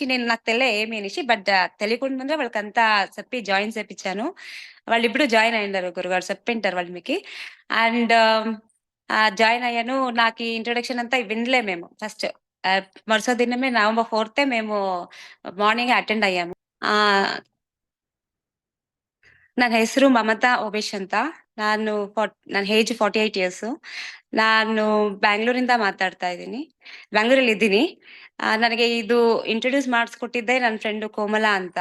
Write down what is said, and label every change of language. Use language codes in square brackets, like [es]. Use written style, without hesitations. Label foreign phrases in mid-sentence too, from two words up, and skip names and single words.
[te] నాకు తెలే ఏమి అనేసి. బట్ తెలియకుండానే వాళ్ళకంతా చెప్పి జాయిన్ చేపిచ్చాను. వాళ్ళిప్పుడు జాయిన్ అయ్యుండారు గురుగారు చెప్పింటారు వాళ్ళు మీకి. [en] and join [te] అయ్యాను. నాకీ ఇంట్రొడక్షన్ అంతా వినలే మేము ఫస్ట్. మరుసటి దినమే నవంబర్ 4థ్ మేము మార్నింగే ಅಟೆಂಡ್ అయ్యాము. [kn] ಆಹ್, ನನ್ನ ಹೆಸರು ಮಮತಾ ಉಮೇಶ್ ಅಂತ. ನನ್ನ [en] age 48 years. [kn] ನಾನು ಬ್ಯಾಂಗ್ಳೂರಿಂದ ಮಾತಾಡ್ತಾ ಇದ್ದೀನಿ. ಬ್ಯಾಂಗ್ಳೂರಲ್ಲಿದ್ದೀನಿ. ನನಗೆ ಇದು ಇಂಟ್ರೊಡ್ಯೂಸ್ ಮಾಡಿಸ್ಕೊಟ್ಟಿದ್ದೆ ನನ್ನ ಫ್ರೆಂಡ್ ಕೋಮಲ ಅಂತ.